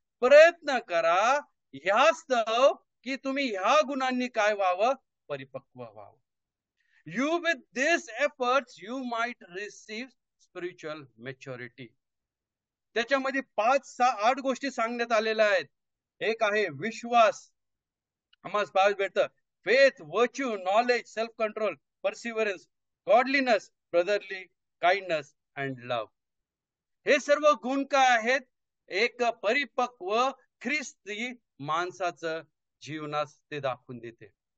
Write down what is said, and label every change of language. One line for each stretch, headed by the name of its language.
Marathi: प्रयत्न करा ह्यास्तव की तुम्ही ह्या गुणांनी काय व्हावं? परिपक्व व्हावं.
English: You with these efforts you might receive spiritual maturity.
Marathi: त्याच्यामध्ये 5, 6, 8 गोष्टी सांगण्यात आलेल्या आहेत. एक आहे विश्वास, आम्हाला पाहायला भेटतं.
English: Faith, virtue, knowledge, self control, perseverance, godliness, brotherly kindness and love.
Marathi: हे सर्व गुण काय आहेत? एक परिपक्व ख्रिस्ती माणसाचं जीवनास ते दाखवून देते.